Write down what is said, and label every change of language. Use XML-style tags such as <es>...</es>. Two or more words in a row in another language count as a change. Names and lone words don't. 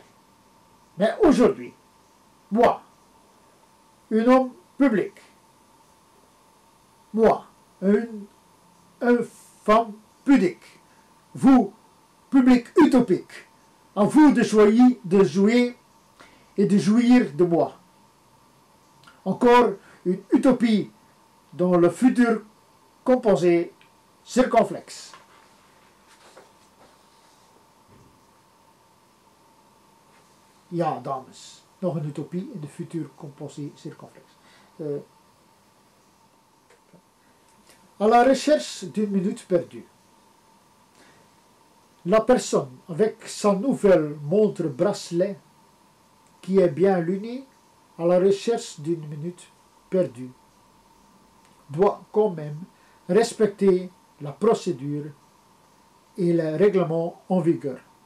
<fr>Mais aujourd'hui, moi, un homme public, moi, une femme pudique, vous, public utopique, à vous de jouer et de jouir de moi. Encore une utopie dans le futur composé circonflexe.</fr> <nl>Ja, dames, nog een utopie in de</nl> <fr>futur composé circonflexe. À la recherche d'une minute perdue. La personne avec sa nouvelle montre bracelet qui est bien lunée à la recherche d'une minute perdue doit quand même respecter la procédure et les règlements en vigueur.</fr>